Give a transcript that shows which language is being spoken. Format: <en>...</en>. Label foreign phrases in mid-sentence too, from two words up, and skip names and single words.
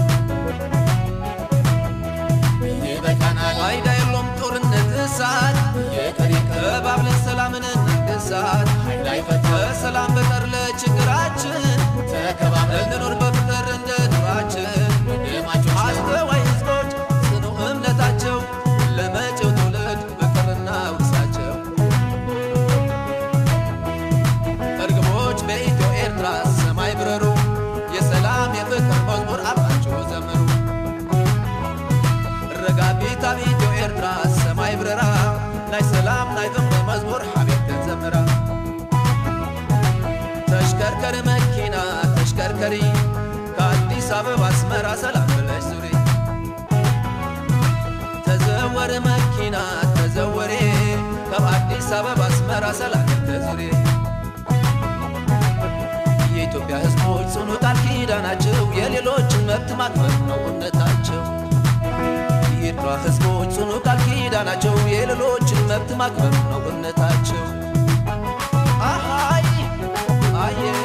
<am>ይበቃናል ፋይዳ የለውም ጦርነት እሳት ተባብለን ሰላምን እናንገሳት በሰላም በቀር ለችግራችን ተከባብረን እንኖር በፍቅር እንደ ኑሯችን አስተዋይ ህዝቦች ጽኑ እምነታቸው ለመጪው ትውልድ ፍቅርና ውርሳቸው እርግቦች በኢትዮ ኤርትራ ሰማይ ብረሩ የሰላም የፍቅር መዝሙር አብራቸው ዘምሩ</am> <ti>ረጋቢታ በኢትዮ ኤርትራ ሰማይ ብረራ ናይ ሰላም ናይ ፍቅር መዝሙር ሐቢብ ዘምራ</ti> <am>ተሽከርከር መኪና ተሽከርከሪ ከአዲስ አበባ አስመራ ሰላም ብለሽ ዙሪ</am> <ti>ተዘወረ መኪና ተዘወሬ ከአዲስ አበባ አስመራ ሰላም ተዙሪ</ti> <am>የኢትዮጵያ ህዝቦች ጽኑ ቃል ኪዳናቸው የሌሎችን መብት ማክበር ነው እምነታቸው የኤርትራ ህዝቦች ጽኑ ቃል ኪዳናቸው የሌሎችን መብት ማክበር ነው እምነታቸው አሃይ አየ</am>